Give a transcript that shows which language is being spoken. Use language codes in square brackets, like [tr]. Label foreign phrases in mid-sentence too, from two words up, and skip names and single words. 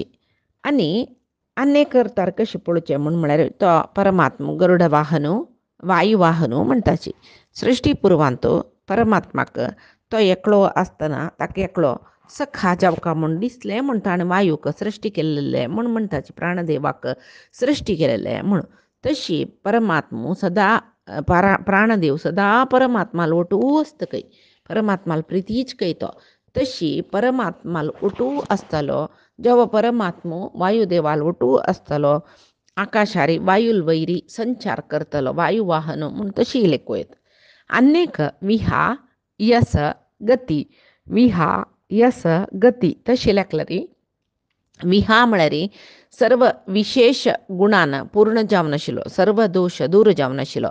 [kok] आनी अनेक अर्थार कशें पळोवचें म्हळ्यार तो परमात्मा गरुड वाहनो वायुवाहनो म्हणटाची. सृश्टी पुर्वांत परमात्माक तो एकलो आसतना ताका एकलो सखा जावका म्हूण दिसलें म्हणटा आनी वायूक सृश्टी केल्लें म्हूण म्हणटाची. प्राणदेवाक सृश्टी केलेलें म्हूण. तशी परमात्मा सदा प्राणदेव सदा परमात्माल ओटू आसता खंय परमात्माल प्रितीच खंय तो. तशी परमात्माल ओटू आसतालो जेवा परमात्मो वायुदेवाल ओटू आसतालो आकाशारी वायूल वैरी संचार करतलो वायुवाहन म्हूण तशी लेख वयता. अनेक [sa] विहा यस गती विहा यस गती [kok] तशी लेखल्यार विहा म्हळ्यार सर्व विशेष गुणान पूर्ण जावन आशिल्लो सर्व दोश दूर जावन आशिल्लो.